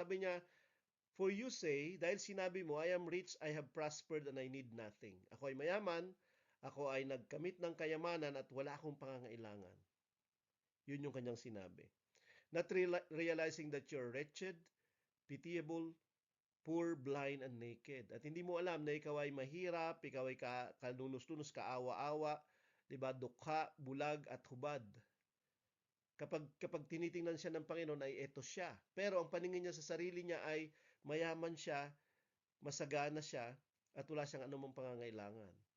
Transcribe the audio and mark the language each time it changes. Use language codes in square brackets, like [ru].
[tl] Sabi niya, [en] "For you say, [tl] dahil sinabi mo, [en] I am rich, I have prospered, and I need nothing." [tl] Ako ay mayaman, ako ay nagkamit ng kayamanan at wala akong pangangailangan. Yun yung kanyang sinabi. [en] Not realizing that you're wretched, pitiable, poor, blind, and naked. [tl] At hindi mo alam na ikaw ay mahirap, ikaw ay kalunos-lunos, kaawa-awa, 'di ba? Dukha, bulag at hubad. Kapag tinitingnan siya ng Panginoon ay eto siya. Pero ang paningin niya sa sarili niya ay mayaman siya, masagana siya, at wala siyang anumang pangangailangan.